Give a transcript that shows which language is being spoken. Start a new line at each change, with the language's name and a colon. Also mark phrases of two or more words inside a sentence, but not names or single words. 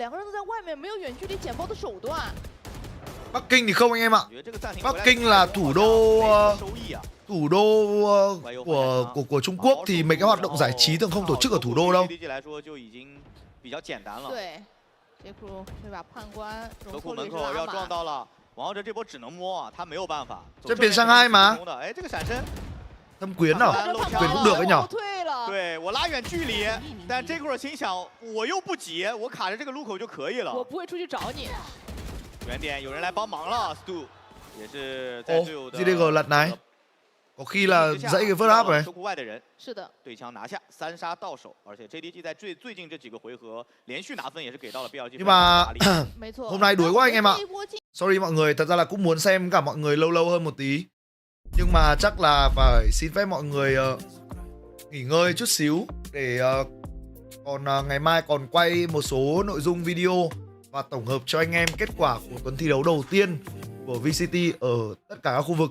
Vietnamese: Bắc Kinh thì không anh em ạ. Bắc Kinh là thủ đô của Trung Quốc thì mấy cái hoạt động giải trí thường không tổ chức ở thủ đô đâu.
Chinese: 杰库这把判官德库门口要撞到了，王浩哲这波只能摸啊，他没有办法。这边上
Vietnamese: hai mà.
Chinese: 哎，这个闪身。
Vietnamese: Thâm Quyến nào? Quyến cũng được đấy nhở?
Chinese: 对我拉远距离，但这会儿心想我又不急，我卡着这个路口就可以了。我不会出去找你。远点，有人来帮忙了 ，Stu 也是在队友的。
Vietnamese: GDG lật này. Có khi là dãy cái
English: first up
Vietnamese: này.
Chinese: 收库外的人。是的。对枪拿下，3杀到手，而且 JDG 在最近这几个回合连续拿分也是给到了 BLG。
Vietnamese: Nhưng mà
Chinese: 没错。
Vietnamese: hôm nay đuối quá anh em ạ. Sorry mọi người, thật ra là cũng muốn xem cả mọi người lâu hơn một tí. Nhưng mà chắc là phải xin phép mọi người nghỉ ngơi chút xíu để còn ngày mai còn quay một số nội dung video và tổng hợp cho anh em kết quả của tuần thi đấu đầu tiên của VCT ở tất cả các khu vực.